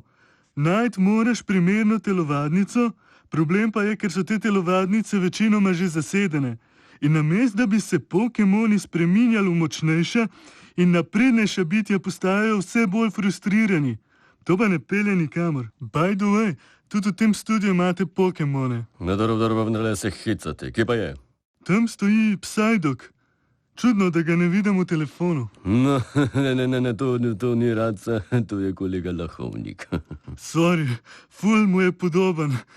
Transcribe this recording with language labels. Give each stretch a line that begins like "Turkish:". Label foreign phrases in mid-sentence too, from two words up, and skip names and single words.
Slovenian: Najti moraš primerno telovadnico, problem pa je, ker so te telovadnice večinoma že zasedene. In namesto, da bi se Pokemoni spreminjali v močnejša in naprednejša bitja, postajajo vse bolj frustrirani. To pa ne pelje nikamor.
English: By the way,
Slovenian: tudi v tem studiu imate Pokemone. No, dobro, vendarle se hecate. Kje pa je? Tam stoji Psydok. Čudno, da ga ne vidim v telefonu. No, ne, to ni Raca, to je kolega Lahovnik. Sorry, ful mu je podoben.